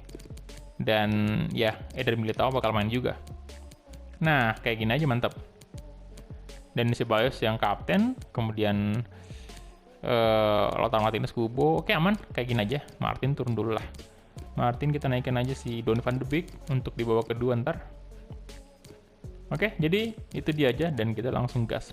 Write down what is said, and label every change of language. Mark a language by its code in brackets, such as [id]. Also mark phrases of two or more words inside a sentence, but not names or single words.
[id] Dan ya, Eder Militao bakal main juga. Nah, kayak gini aja mantap. Dan Ceballos yang kapten, kemudian Lautaro Martinez, Kubo. Oke, aman, kayak gini aja. Martin turun dulu lah. Martin kita naikkan aja si Donny van de Beek untuk di babak kedua ntar. Oke, jadi itu dia aja dan kita langsung gas.